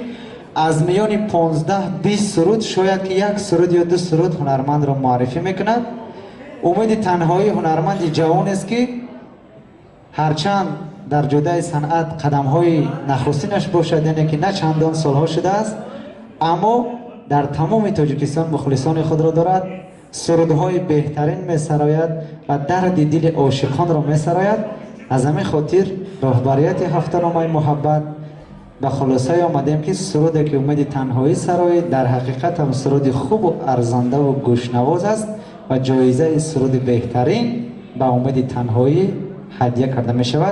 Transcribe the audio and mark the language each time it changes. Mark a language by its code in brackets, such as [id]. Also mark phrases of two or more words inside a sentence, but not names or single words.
[fa] از میان 15-20 سرود شاید که یک سرود یا دو سرود هنرمند را معرفی میکند. امید تنهایی هنرمند جوان است که هرچند در جدای صنعت قدم‌های نخستینش باشد، یعنی که نه چندان سالها شده است، اما [tg] дар тамоми тоҷикистон мухлисони худро дорад. сурудҳои беҳтарин месарояд ва дарди дили ошиқонро месарояд. аз ҳамин хотир роҳбарияти ҳафтаномаи муҳаббат ба хулосае омадем ки суруде ки умеди танҳоӣ сарои дар ҳақиқат ҳам суруди хубу арзандаву гӯшнавоз аст ва ҷоизаи суруди беҳтарин ба умеди танҳоӣ ҳадия карда мешавад.